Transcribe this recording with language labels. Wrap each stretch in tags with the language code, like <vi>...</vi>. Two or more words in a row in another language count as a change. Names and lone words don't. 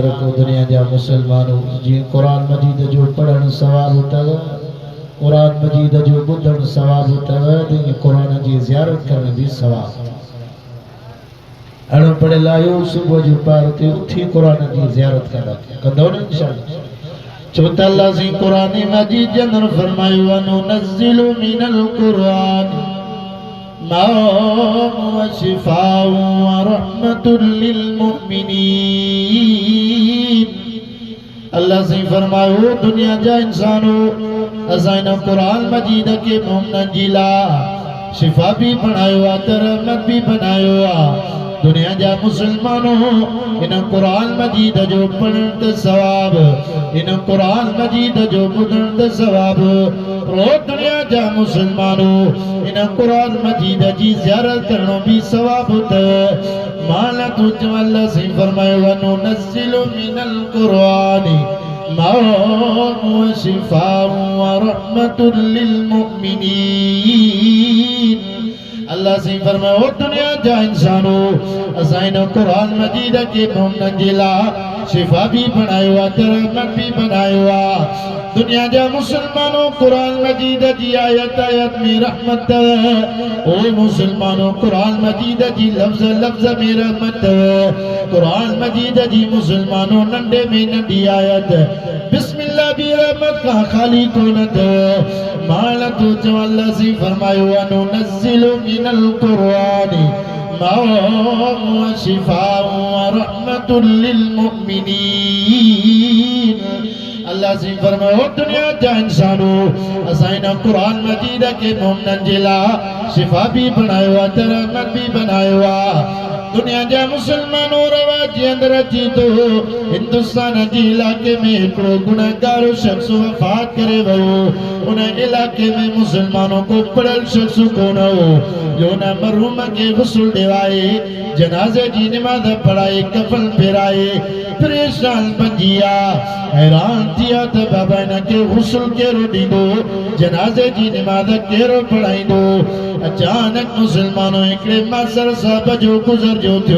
<sd>रखो दुनिया जा मुसलमानों जी कुरान मजीद जो पढ़ण सवाब अथव कुरान मजीद जो ॿुधण सवाब अथव त कुरान जी ज़ियारत करण भी सवाब अणपढ़ियल आहियो सुबुह जो पार ते उथी कुरान जी ज़ियारत कंदो न इंशाअल्लाह छो त अल्लाह जी कुरान मजीद जे अंदर फरमायो</sd> <ar>وننزل من القرآن ما هو شفاء ورحمة للمؤمنين</ar> <sd>अल्लाह से फरमायो दुनिया जा इंसानों असां इन कुरान मजीद के मोमिनन जी लाइ शिफा भी बनायो आ त रहमत भी बनायो आ दुनिया जा मुसलमानों इन कुरान मजीद जो पढ़ण त सवाब इन कुरान मजीद जो ॿुधण त सवाब रो दुनिया जा मुसलमानों इन कुरान मजीद जी ज़ियारत करणो भी सवाब अथव माला तू अल्लाह से फरमायो</sd> <ar>وننزل من القرآن ما هو شفاء ورحمة للمؤمنين</ar> <sd>अल्लाह से फरमायो दुनिया जा इंसानों असां इन कुरान मजीद के मोमिनन जे लाइ शिफा भी बनायो आ रहमत भी बनायो आ दुनिया जा मुसलमानों कुरान मजीद जी आयत आयत में रहमत ओ मुसलमानों कुरान मजीद जी लफ्ज़ लफ्ज़ में रहमत कुरान मजीद जी मुसलमानों नंढे में नंढी आयत बिस्मिल्लाह भी रहमत का खाली कोन माला तो जो अल्लाह से फरमायो</sd> <ar>وننزل من القرآن ما هو شفاء ورحمة للمؤمنين</ar> <sd>अल्लाह से फरमायो दुनिया जा इंसानों असां इन कुरान मजीद के मोमिनन जे लाइ शिफा भी बनायो आ रहमत भी बनायो आ दुनिया जा मुसलमानों रवाज जे अंदर अची तो हिंदुस्तान जी इलाके में हिकिड़ो गुनहगार शख्स वफ़ात करे वियो। उन इलाके में मुसलमानों को पढ़ल शख्स कोन हो जो न मरहूम के गुस्ल ॾिवाए, जनाज़े जी नमाज़ पढ़ाए, कफन फेराए। परेशान बची विया, हैरान थिया त बाबा हिन खे गुस्ल केरो ॾींदो, जनाज़े जी नमाज़ केरो पढ़ाईंदो। अचानक मुसलमानों हिकिड़े मास्टर साहब जो गुज़र जो थियो।</sd>